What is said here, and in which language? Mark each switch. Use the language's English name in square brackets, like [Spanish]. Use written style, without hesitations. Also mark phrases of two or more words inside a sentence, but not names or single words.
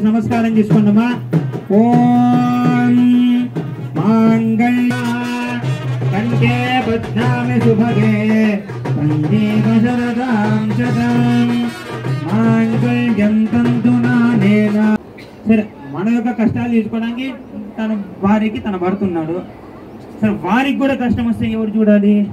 [Telugu] నమస్కారం చేసుకోండమ్మా [Sanskrit] ओम मांगल्य कंठे बध्नामि शुभगे कंठेन शरदां शतं मांगल्यं तन्तुना नेन [Telugu] सर మన యొక్క కష్టాలు తీసుకోవడానికి తన వారికి తన భర్త ఉన్నాడు సరే వారికి కూడా కష్టం వస్తే ఎవరు చూడాలి